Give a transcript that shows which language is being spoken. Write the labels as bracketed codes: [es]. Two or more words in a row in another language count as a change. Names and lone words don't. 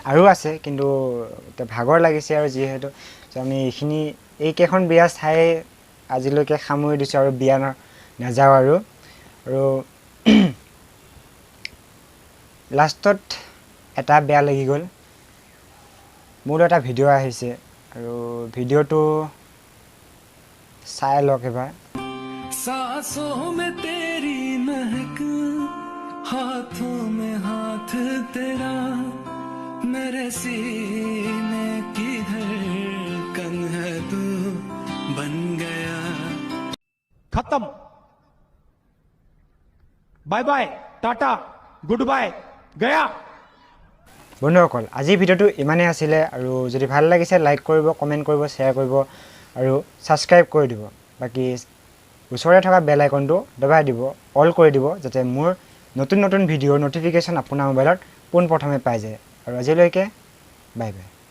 [as] আৰু আছে, কিন্তু এতিয়া ভাগৰ লাগিছে, আৰু যিহেতু আমি এইকেইখন বিয়া চাই আজিলৈকে সামৰি দিছোঁ, আৰু বিয়া নাযাওঁ আৰু লাষ্টত এটা বেয়া লাগি গ'ল। মোৰো এটা ভিডিঅ' আহিছে, আৰু ভিডিঅ'টো চাই লওক এবাৰ। [hi] सांसों में तेरी महक, हाथों में हाथ तेरा, मेरे सीने की धड़कन है तू बन गया। खत्म, [en] bye bye, tata, good bye, [hi] गया। [as] বন্ধুসকল, আজিৰ ভিডিঅ'টো ইমানেই আছিলে, আৰু যদি ভাল লাগিছে লাইক কৰিব, কমেণ্ট কৰিব, শ্বেয়াৰ কৰিব, আৰু ছাবস্ক্ৰাইব কৰি দিব। বাকী ওচৰতে থকা [en] bell iconটো [as] দবাই দিব, অল কৰি দিব, যাতে মোৰ নতুন নতুন ভিডিঅ'ৰ ন'টিফিকেশ্যন আপোনাৰ মোবাইলত পোনপ্ৰথমে পাই যায়। আৰু আজিলৈকে [en] bye bye.